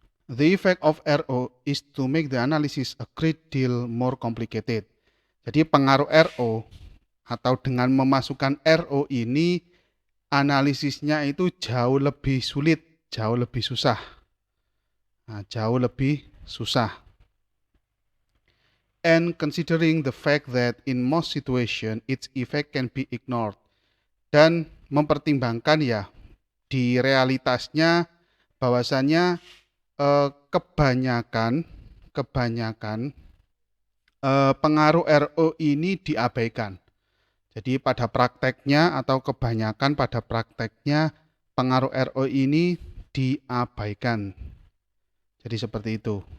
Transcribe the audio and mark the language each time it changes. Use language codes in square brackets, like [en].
[en] The effect of RO is to make the analysis a great deal more complicated. [id] Jadi pengaruh RO atau dengan memasukkan RO ini analisisnya itu jauh lebih sulit, jauh lebih susah. Nah, jauh lebih susah. [en] And considering the fact that in most situation its effect can be ignored. [id] Dan mempertimbangkan ya di realitasnya bahwasannya kebanyakan pengaruh RO ini diabaikan. Jadi pada prakteknya atau kebanyakan pada prakteknya pengaruh RO ini diabaikan. Jadi seperti itu.